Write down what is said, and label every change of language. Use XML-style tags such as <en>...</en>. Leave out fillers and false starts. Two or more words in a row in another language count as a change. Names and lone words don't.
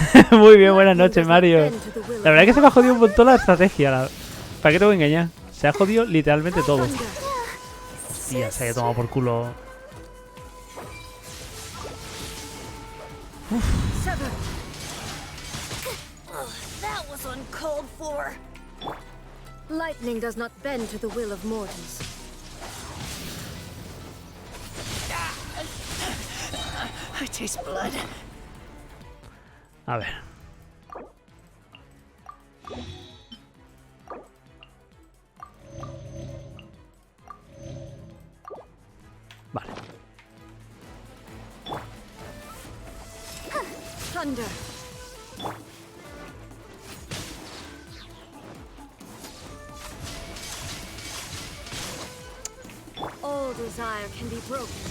<es>Muy bien, buenas noches, Mario. La verdad es que se me ha jodido un montón la estrategia. ¿Para qué te voy a engañar? Se ha jodido literalmente todo. Tía, se haya tomado por culo.</es> <en>That was uncalled for. Lightning does not bend to the will of mortals. I taste blood.</en> <es>A ver. Vale.</es> <en>Thunder. All desire can be broken.</en>